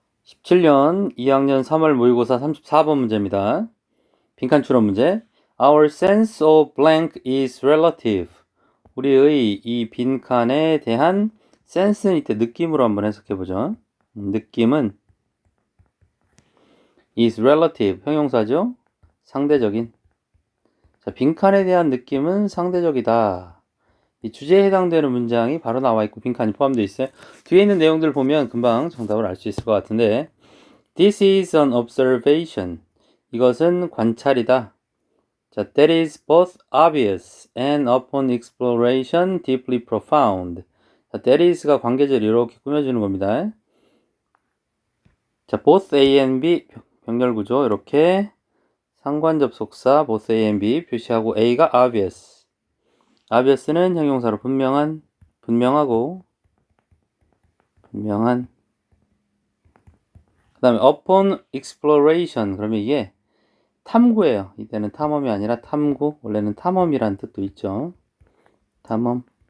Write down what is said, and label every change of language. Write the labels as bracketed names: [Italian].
[Korean] 17년 2학년 3월 모의고사 34번 문제입니다. 빈칸 추론 문제. [English] Our sense of blank is relative. [Korean] 우리의 이 빈칸에 대한 sense는 이때 느낌으로 한번 해석해보죠. 느낌은 [English] is relative, [Korean] 형용사죠. 상대적인. 자, 빈칸에 대한 느낌은 상대적이다. 이 주제에 해당되는 문장이 바로 나와 있고 빈칸이 포함되어 있어요. 뒤에 있는 내용들을 보면 금방 정답을 알 수 있을 것 같은데, [English] This is an observation. [Korean] 이것은 관찰이다. [English] 자, that is both obvious and upon exploration deeply profound. [Korean] 자, that is가 관계절 이렇게 꾸며주는 겁니다. 자, both A and B 병렬구조 이렇게 상관접속사 both A and B 표시하고 A가 obvious. obvious는 형용사로 분명한, 분명하고 분명한. 그 다음에 [English] upon exploration [Korean] 그러면 이게 탐구예요. 이때는 탐험이 아니라 탐구. 원래는 탐험이란 뜻도 있죠. 탐험.